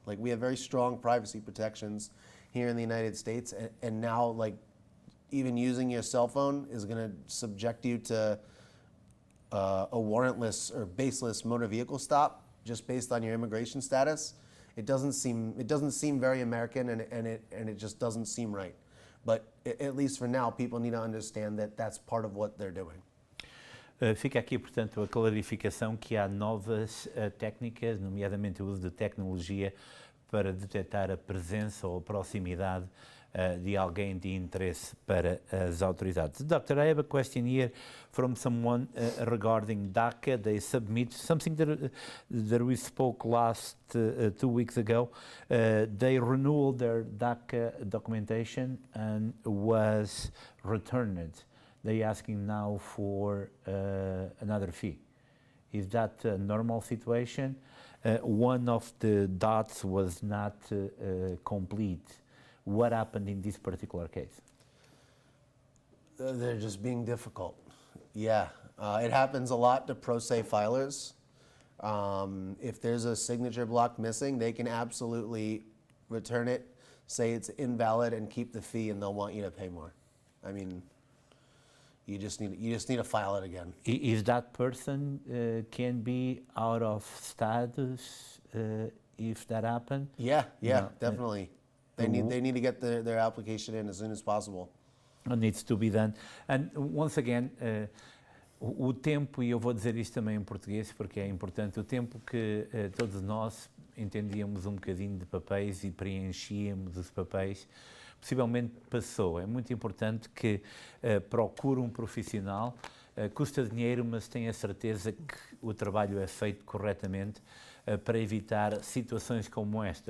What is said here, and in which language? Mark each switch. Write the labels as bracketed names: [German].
[English] Like, we have very strong privacy protections here in the United States, and now, like, even using your cell phone is going to subject you to a warrantless or baseless motor vehicle stop just based on your immigration status. It doesn't seem very American, and it just doesn't seem right. But at least for now, people need to understand that that's part of what they're doing. [Portuguese] Fica aqui, portanto, a clarificação que há novas técnicas, nomeadamente o uso de tecnologia, para detectar a presença ou a proximidade de alguém de interesse para as autoridades. [English] Doctor, I have a question here from someone regarding DACA. They submit something that we spoke last 2 weeks ago. They renewed their DACA documentation and was returned. They asking now for another fee. Is that a normal situation? One of the dots was not complete. What happened in this particular case? They're just being difficult. Yeah, it happens a lot to pro se filers. If there's a signature block missing, they can absolutely return it, say it's invalid, and keep the fee, and they'll want you to pay more. I mean, you just need to file it again. Is that person can be out of status if that happened? Yeah, No, definitely. They need to get their application in as soon as possible. It needs to be done. And once again, [Portuguese] o tempo, e eu vou dizer isto também em português porque é importante, o tempo que todos nós entendíamos um bocadinho de papéis e preenchíamos os papéis, possivelmente passou. É muito importante que procure um profissional, custa dinheiro, mas tenha a certeza que o trabalho é feito corretamente para evitar situações como esta.